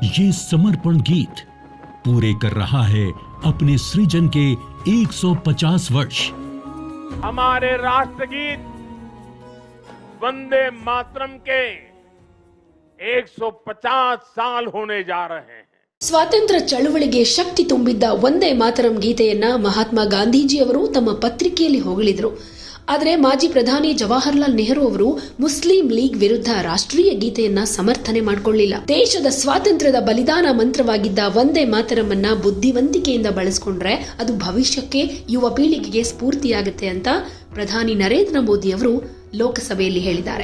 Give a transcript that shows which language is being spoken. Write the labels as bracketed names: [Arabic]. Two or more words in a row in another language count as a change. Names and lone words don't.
[Hindi] ये समर्पण गीत पूरे कर रहा है अपने सृजन के 150 वर्ष। हमारे राष्ट्रगीत वंदे मातरम के 150 साल होने जा रहे हैं। [Kannada] ಸ್ವಾತಂತ್ರ್ಯ ಚಳುವಳಿಗೆ ಶಕ್ತಿ ತುಂಬಿದ್ದ ವಂದೇ ಮಾತರಂ ಗೀತೆಯನ್ನ ಮಹಾತ್ಮ ಗಾಂಧೀಜಿಯವರು ತಮ್ಮ ಪತ್ರಿಕೆಯಲ್ಲಿ ಹೊಗಳಿದ್ರು. ಆದರೆ ಮಾಜಿ ಪ್ರಧಾನಿ ಜವಾಹರ್ಲಾಲ್ ನೆಹರು ಅವರು ಮುಸ್ಲಿಂ ಲೀಗ್ ವಿರುದ್ಧ ರಾಷ್ಟ್ರೀಯ ಗೀತೆಯನ್ನ ಸಮರ್ಥನೆ ಮಾಡಿಕೊಳ್ಳಿಲ್ಲ. ದೇಶದ ಸ್ವಾತಂತ್ರ್ಯದ ಬಲಿದಾನ ಮಂತ್ರವಾಗಿದ್ದ ವಂದೇ ಮಾತರಂ ಬುದ್ಧಿವಂತಿಕೆಯಿಂದ ಬಳಸಿಕೊಂಡ್ರೆ ಅದು ಭವಿಷ್ಯಕ್ಕೆ ಯುವ ಪೀಳಿಗೆಗೆ ಸ್ಫೂರ್ತಿಯಾಗುತ್ತೆ ಅಂತ ಪ್ರಧಾನಿ ನರೇಂದ್ರ ಮೋದಿ ಅವರು ಲೋಕಸಭೆಯಲ್ಲಿ ಹೇಳಿದ್ದಾರೆ.